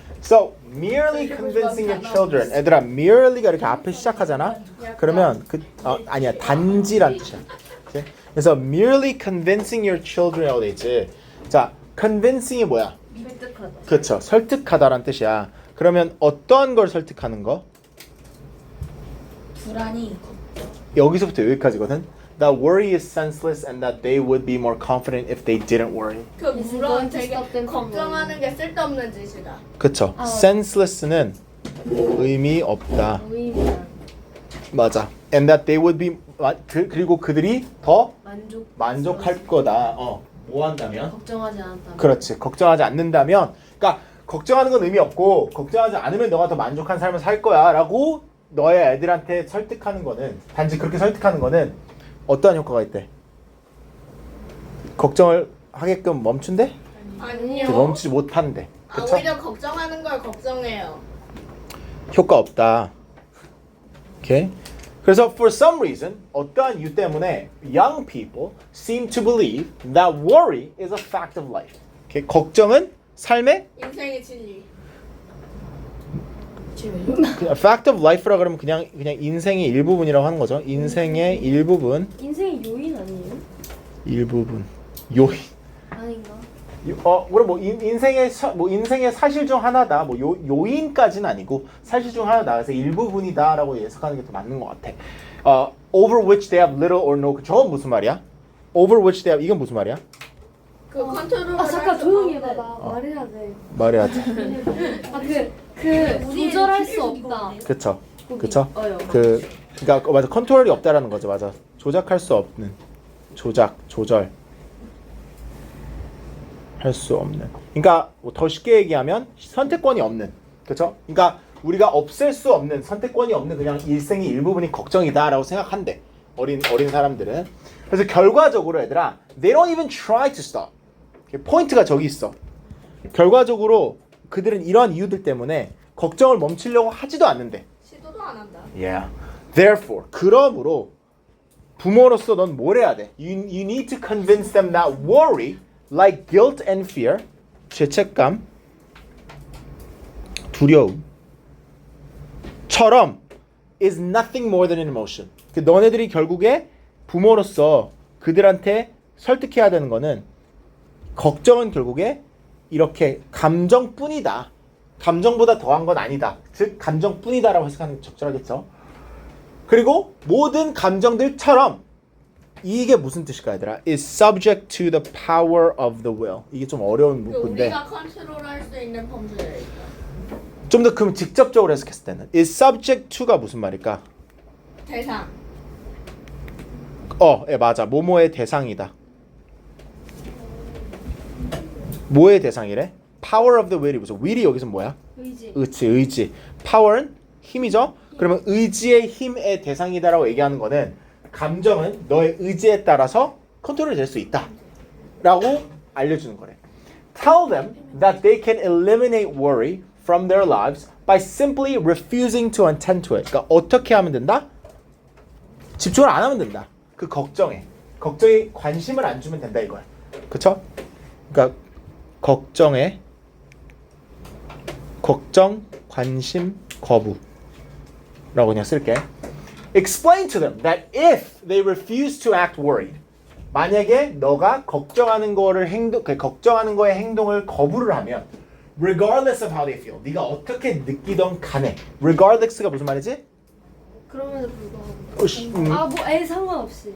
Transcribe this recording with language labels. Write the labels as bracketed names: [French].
[English] So merely convincing your children. [Korean] 얘들아, merely가 이렇게 앞에 시작하잖아. 그러면 아니야 단지란 뜻이야. 오케이? 그래서 [English] merely convincing your children [Korean] 이라고 돼 있지. 자, convincing이 뭐야? 설득하다. 그렇죠. 설득하다란 뜻이야. 그러면 어떠한 걸 설득하는 거? 불안이. 여기서부터 여기까지거든. [English] That worry is senseless and that they would be more confident if they didn't worry. [Korean] 그 물론 되게 걱정하는 게 쓸데없는 짓이다. 그쵸. senseless는 의미 없다. 의미야. 맞아. [English] And that they would be [Korean] 그리고 그들이 더 만족할 거다. 뭐 한다면? 걱정하지 않았다. 그렇지. 걱정하지 않는다면, 그러니까 걱정하는 건 의미 없고 걱정하지 않으면 너가 더 만족한 삶을 살 거야라고 너의 애들한테 설득하는 거는, 단지 그렇게 설득하는 거는 어떠한 효과가 있대? 걱정을 하게끔 멈춘대? 아니요. 멈추지 못한대. 그쵸? 오히려 걱정하는 걸 걱정해요. 효과 없다. 오케이. 그래서 [English] for some reason [Korean] 어떠한 이유 때문에 [English] young people seem to believe that worry is a fact of life. [Korean] 오케이. 걱정은 삶의 인생의 진리. 그냥 fact of life라 그러면 그냥 인생의 일부분이라고 하는 거죠. 인생의 일부분. 인생의 요인 아니에요? 일부분. 요인. 아닌가? 그럼 뭐 인생의 인생의 사실 중 하나다. 뭐 요인까지는 아니고 사실 중 하나다. 그래서 일부분이다라고 해석하는 게 더 맞는 것 같아. [English] Over which they have little or no. [Korean] 저건 무슨 말이야? [English] Over which they have, [Korean] 이건 무슨 말이야? 그 컨트롤을 잠깐 조용히 해봐. 나 말해야 돼. 말해야 돼. 조절할 수 없다. 그쵸. 그쵸. 어요. 맞아. 컨트롤이 없다라는 거죠. 맞아. 조작할 수 없는. 조절. 할 수 없는. 그러니까 뭐 더 쉽게 얘기하면 선택권이 없는. 그렇죠? 그러니까 우리가 없앨 수 없는, 선택권이 없는 그냥 일생의 일부분이 걱정이다라고 생각한대. 어린 사람들은. 그래서 결과적으로 얘들아, [English] they don't even try to stop. [Korean] 포인트가 저기 있어. 결과적으로 그들은 이러한 이유들 때문에 걱정을 멈추려고 하지도 않는데. 시도도 안 한다. [English] Yeah. Therefore, [Korean] 그러므로 부모로서 넌 뭘 해야 돼? [English] You need to convince them that worry, like guilt and fear, [Korean] 죄책감, 두려움처럼 [English] is nothing more than an emotion. [Korean] 너네들이 결국에 부모로서 그들한테 설득해야 되는 거는 걱정은 결국에 이렇게 감정뿐이다. 감정보다 더한 건 아니다. 즉 감정뿐이다라고 해석하는 게 적절하겠죠. 그리고 모든 감정들처럼 이게 무슨 뜻일까 얘들아? [English] is subject to the power of the will. [Korean] 이게 좀 어려운 문구인데 우리가 컨트롤할 수 있는 범주에 있다. 좀 더 그럼 직접적으로 해석했을 때는 is subject to가 무슨 말일까? 대상. 예, 맞아. 뭐뭐의 대상이다. 뭐의 대상이래? [English] Power of the will이 무슨? [Korean] will이 여기서 뭐야? 의지. Power는 힘이죠? 그러면 의지의 힘의 대상이다라고 얘기하는 거는 감정은 너의 의지에 따라서 컨트롤이 될 수 있다 라고 알려주는 거래. [English] Tell them that they can eliminate worry from their lives by simply refusing to attend to it. [Korean] 그러니까 어떻게 하면 된다? 집중을 안 하면 된다. 그 걱정에 관심을 안 주면 된다 이거야. 그쵸? 그러니까 걱정, 관심, 거부라고 그냥 쓸게. [English] Explain to them that if they refuse to act worried, [Korean] 만약에 너가 걱정하는 거에 행동을 거부를 하면, [English] regardless of how they feel, [Korean] 네가 어떻게 느끼던 간에, [English] regardless가 [Korean] 무슨 말이지? 그럼에도 불구하고. 애 상관없이.